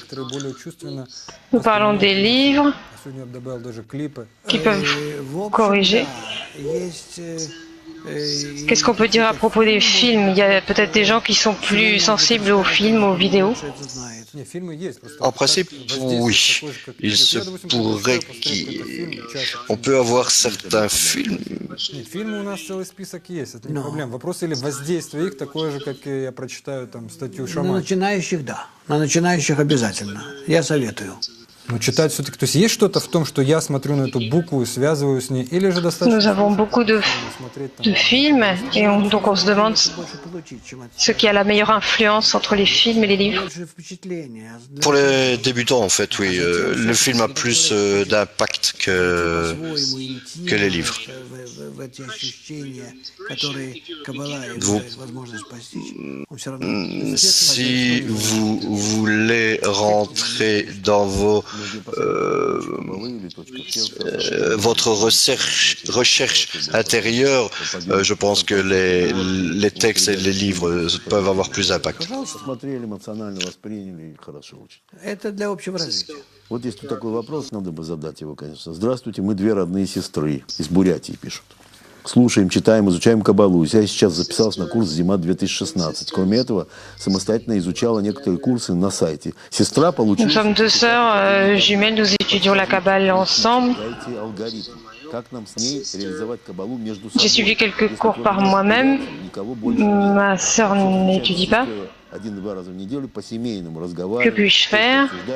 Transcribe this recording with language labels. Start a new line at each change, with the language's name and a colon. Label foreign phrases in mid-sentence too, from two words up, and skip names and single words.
French: Nous parlons des livres qui peuvent corriger. Qu'est-ce qu'on peut dire à propos des films? Il y a peut-être des gens qui sont plus sensibles aux films, aux vidéos. En principe, oui. Il se pourrait qu'on peut avoir certains films.
Russian: Нет, фильмы у нас целый список есть, это не проблема. Вопрос или воздействие их такое же, как и я прочитаю там статью На Шамана. начинающих, да. На начинающих обязательно. Я советую. Но читать все-таки, то есть есть что-то в том, что я смотрю на эту букву и связываю с ней, или же достаточно
French: Nous avons beaucoup de films et donc on se demande ce qui a la meilleure influence entre les films et les livres. Pour les débutants, en fait, oui. Le film a plus d'impact que les livres. Si vous voulez rentrer dans votre recherche intérieure, je pense que les textes et les livres peuvent avoir plus d'impact.
Russian: Вот есть тут такой вопрос, надо бы задать его, конечно. Здравствуйте, мы две родные сестры из Бурятии, пишут. Слушаем, читаем, изучаем Кабалу. Я сейчас записался на курс «Зима-2016». Кроме этого, самостоятельно изучала некоторые курсы на сайте. Сестра получила...
French: Nous sommes deux sœurs jumelles, nous étudions la Kabbale ensemble. J'ai suivi quelques cours par moi-même. Ma sœur n'étudie pas. Que puis-je faire?